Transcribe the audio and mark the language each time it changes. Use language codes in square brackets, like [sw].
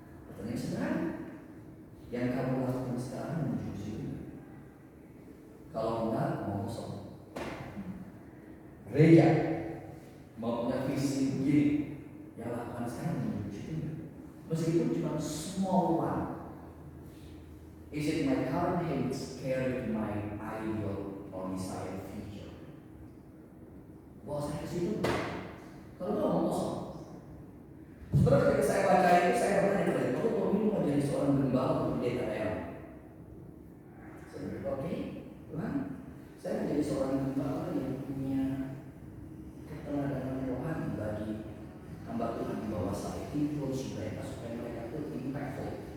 [id] Pertanyaan sederhana, yang kamu lakukan sekarang menuju situ. Kalau enggak, mau kosong. Gereja mau punya visi begini, yang lakukan sekarang menuju situ. Meskipun cuma [en] small one. Is it my current habits carry my ideal or desired future? [id] Bawa saya ke situ. Kalau enggak, mau kosong. Sebenarnya ketika saya baca itu, saya bertanya kepada Tuhan, kalau ini mau jadi seorang gembala atau pendeta ya? Saya berkata, oke, Tuhan, saya menjadi seorang gembala yang punya keteladanan rohani bagi hamba Tuhan di bawah saya, influence mereka supaya mereka itu impactful.